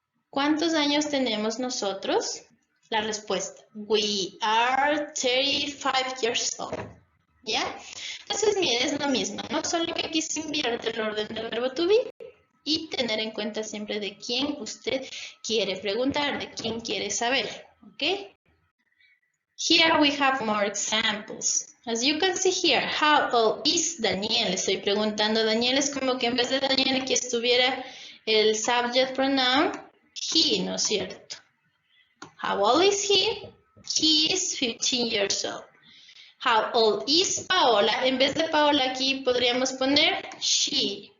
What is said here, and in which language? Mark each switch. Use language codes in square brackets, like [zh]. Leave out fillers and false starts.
[es] ¿Cuántos años tenemos nosotros? La respuesta, [en] we are 35 years old. [es] ¿Ya? Entonces, mire, es lo mismo, ¿no? Solo que aquí se invierte el orden del verbo to be y tener en cuenta siempre de quién usted quiere preguntar, de quién quiere saber, ¿ok? [en] Here we have more examples. As you can see here, how old is Daniel? [es] Estoy preguntando, Daniel es como que en vez de Daniel aquí estuviera el subject pronoun he, ¿no es cierto? [en] How old is he? He is 15 years old. How old is Paola? [es] En vez de Paola aquí podríamos poner she.